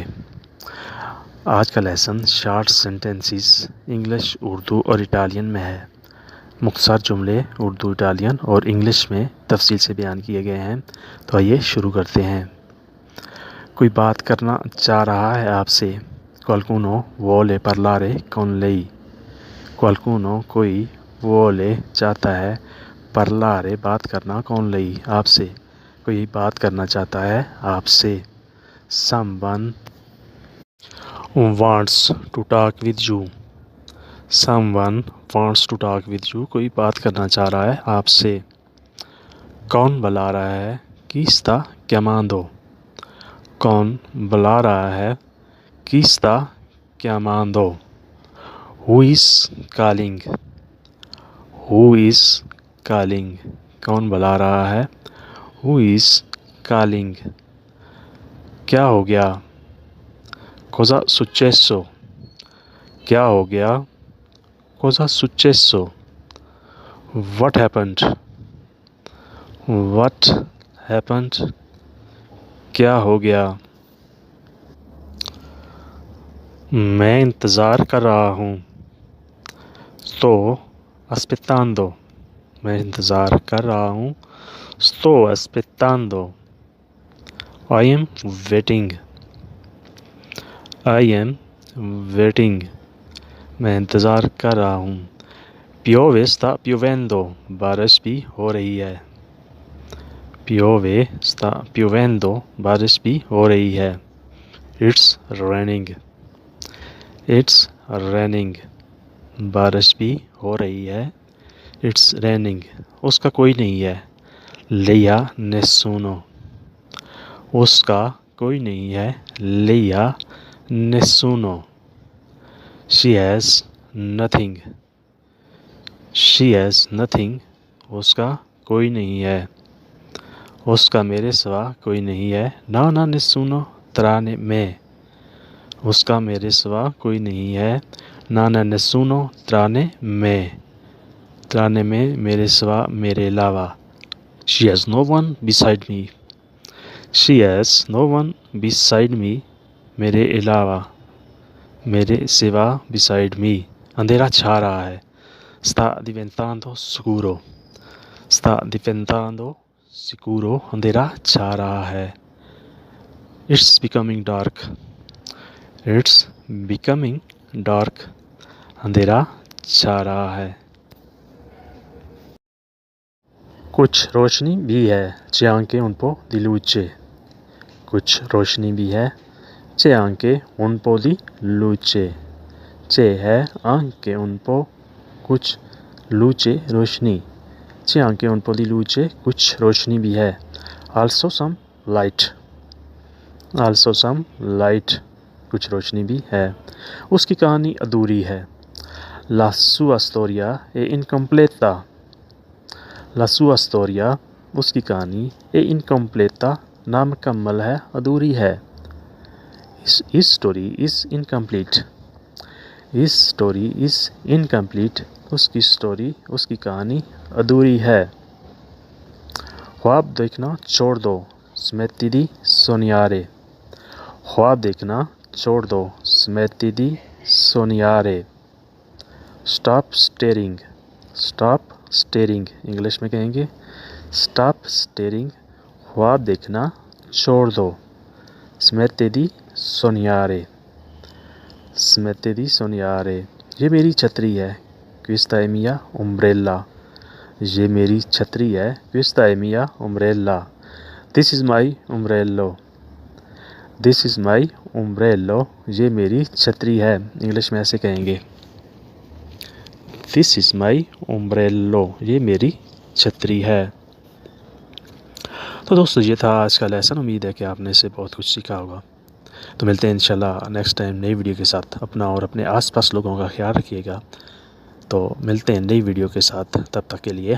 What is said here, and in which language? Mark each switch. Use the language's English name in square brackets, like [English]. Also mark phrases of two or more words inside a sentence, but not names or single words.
[Urdu] آج کا لیسن [English] short sentences [Urdu] انگلش، اردو اور اٹالین میں ہے. مختصر جملے اردو، اٹالین اور انگلش میں تفصیل سے بیان کیے گئے ہیں. تو آئیے شروع کرتے ہیں. کوئی بات کرنا چاہ رہا ہے آپ سے. [Italian] Qualcuno vuole parlare con lei। [Urdu] Qualcuno कोई, vuole چاہتا ہے, parlare بات کرنا, [Italian] con lei [Urdu] آپ سے، کوئی بات کرنا چاہتا ہے آپ سے. [English] Someone wants to talk with you। Someone wants to talk with you, [Urdu] کوئی بات کرنا چاہ رہا ہے آپ سے. کون بلا رہا ہے? [Italian] Chi sta chiamando। [Urdu] کون بلا رہا ہے? [Italian] Chi sta chiamando। [English] Who is calling। Who is calling। [Urdu] کون بلا رہا ہے? [English] Who is calling। [Urdu] کیا ہو گیا? [Italian] Cosa successo। [Urdu] کیا ہو گیا? [Italian] Cosa successo। [English] What happened। What happened। [Urdu] کیا ہو گیا؟ میں انتظار کر رہا ہوں. [Italian] Sto aspettando। [Urdu] میں انتظار کر رہا ہوں. [Italian] Sto aspettando। [English] I am waiting। I am waiting। [Urdu] میں انتظار کر رہا ہوں. [Italian] Piove sta piovendo। [Urdu] بارش بھی ہو رہی ہے. [Italian] Piove sta piovendo। [Urdu] بارش بھی ہو رہی ہے. [English] It's raining। It's raining। [Urdu] بارش بھی ہو رہی ہے. [English] It's raining। [Urdu] اس کا کوئی نہیں ہے. [Italian] Lei ha nessuno। [Urdu] اس کا کوئی نہیں ہے. [Italian] Lei ha nessuno। [English] She has nothing। She has nothing। [Urdu] اس کا کوئی نہیں ہے. اس کا میرے سوا کوئی نہیں ہے. [Italian] No no nessuno tranne me। [Urdu] اس کا میرے سوا کوئی نہیں ہے. [Italian] No no nessuno tranne me। tranne me [Urdu] میرے سوا، میرے علاوہ. [English] She has no one beside me। She has no one beside me। [Urdu] میرے علاوہ، میرے سوا, [English] beside me। [Urdu] اندھیرا چھا رہا ہے. [Italian] Sta diventando scuro। Sta diventando scuro। [Urdu] اندھیرا چھا رہا ہے. [English] It's becoming dark। It's becoming dark। [Urdu] اندھیرا چھا رہا ہے۔ کچھ روشنی بھی ہے. [Italian] C'è anche un po' di luce। [Urdu] کچھ روشنی بھی ہے. [Italian] C'è anche un po' di luce। C'è है anche un po' कुछ, luce रोशनी। C'è anche un po' di luce। [Urdu] کچھ روشنی بھی ہے. [English] Also some light। Also some light। [Urdu] کچھ روشنی بھی ہے۔ اس کی کہانی ادھوری ہے. [Italian] La sua storia è incompleta। La sua storia [Urdu] اس کی کہانی [Italian] è incompleta [Urdu] نامکمل ہے، ادھوری ہے. [English] His story is incomplete। His story is incomplete। [Urdu] اس کی سٹوری، اس کی کہانی ادھوری ہے. خواب دیکھنا چھوڑ دو. [Italian] Smetti di sognare। [Urdu] خواب دیکھنا چھوڑ دو. [Italian] Smetti di sognare। [English] Stop staring। Stop staring [Urdu] انگلش میں کہیں گے [English] Stop staring। [Urdu] خواب دیکھنا چھوڑ دو. [Italian] Smetti di sognare। Smetti di sognare। [Urdu] یہ میری چھتری ہے. [Italian] Questa è mia umbrella। [Urdu] یہ میری چھتری ہے. [Italian] Questa è mia umbrella। [English] This is my umbrello। This is my umbrello। [Urdu] یہ میری چھتری ہے. انگلش میں ایسے کہیں گے [English] This is my umbrello। [Urdu] یہ میری چھتری ہے. تو دوستو، یہ تھا آج کا لیسن۔ امید ہے کہ آپ نے اس سے بہت کچھ سیکھا ہوگا. تو ملتے ہیں ان شاء اللہ [English] next time [Urdu] نئی ویڈیو کے ساتھ. اپنا اور اپنے آس پاس لوگوں کا خیال رکھیے گا۔ تو ملتے ہیں نئی ویڈیو کے ساتھ.